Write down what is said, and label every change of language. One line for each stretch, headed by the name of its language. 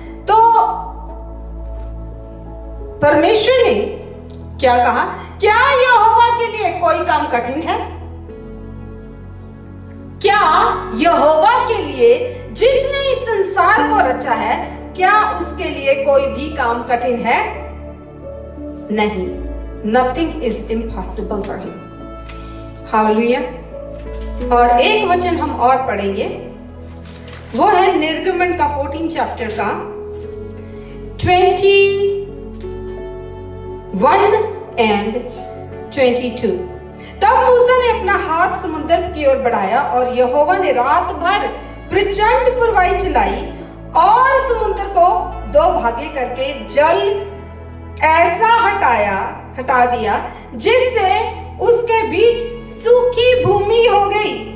Hindi: तो परमेश्वर ने क्या कहा? क्या यहोवा के लिए कोई काम कठिन है? क्या यहोवा के लिए, जिसने इस संसार को रचा है, क्या उसके लिए कोई भी काम कठिन है? नहीं।
English: Nothing is impossible for him.
Hindi: Hallelujah. और एक वचन हम और पढ़ेंगे, वो है निर्गमन का 14 चैप्टर का 21 and 22। तब मूसा ने अपना हाथ समुद्र की ओर बढ़ाया और यहोवा ने रात भर प्रचंड पुरवाई चलाई और समुद्र को 2 भागे करके जल ऐसा हटा दिया जिससे उसके बीच सूखी भूमि हो गई।